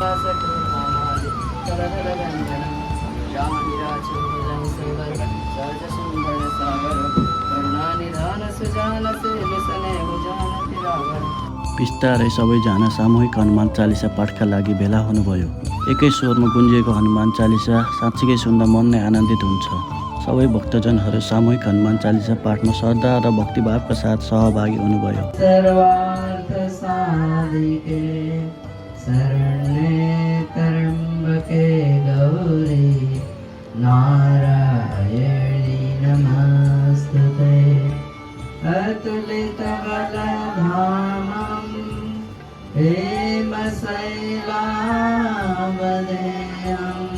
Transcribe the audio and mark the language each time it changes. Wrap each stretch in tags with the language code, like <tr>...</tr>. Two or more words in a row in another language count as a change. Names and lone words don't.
<ne>बिस्तारै सबैजना सामूहिक हनुमान चालिसा पाठका लागि भेला हुनुभयो। एकै स्वरमा गुन्जिएको हनुमान चालिसा साँच्चीकै सुन्दा मन नै आनन्दित हुन्छ। सबै भक्तजनहरू सामूहिक हनुमान चालिसा पाठमा श्रद्धा र भक्तिभावका साथ सहभागी हुनुभयो।</ne> <sa>सर्वार्थ साधिके शरण्ये त्र्यम्बके गौरी नारायणी नमस्तुते। अतुलितबलधामं हेमशैलावदेयं</sa>